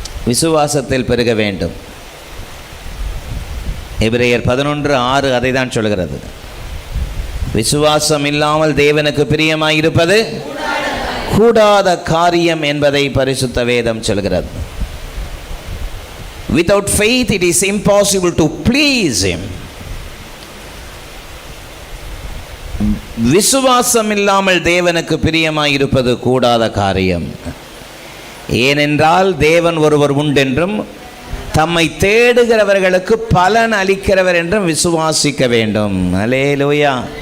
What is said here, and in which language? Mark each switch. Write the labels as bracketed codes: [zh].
[ta] விசுவாசத்தில் பெருக வேண்டும். எபிரேயர் 11:6 அதை தான் சொல்கிறது. விசுவாசம் இல்லாமல் தேவனுக்கு பிரியமாயிருப்பது கூடாத காரியம் என்பதை பரிசுத்த வேதம் சொல்கிறது. [en] Without faith it is impossible to please him. [ta] விசுவாசம் இல்லாமல் தேவனுக்கு பிரியமாயிருப்பது கூடாத காரியம். ஏனென்றால் தேவன் ஒருவர் உண்டென்றும் தம்மை தேடுகிறவர்களுக்கு பலன் அளிக்கிறவர் என்றும் விசுவாசிக்க வேண்டும். அல்லேலூயா.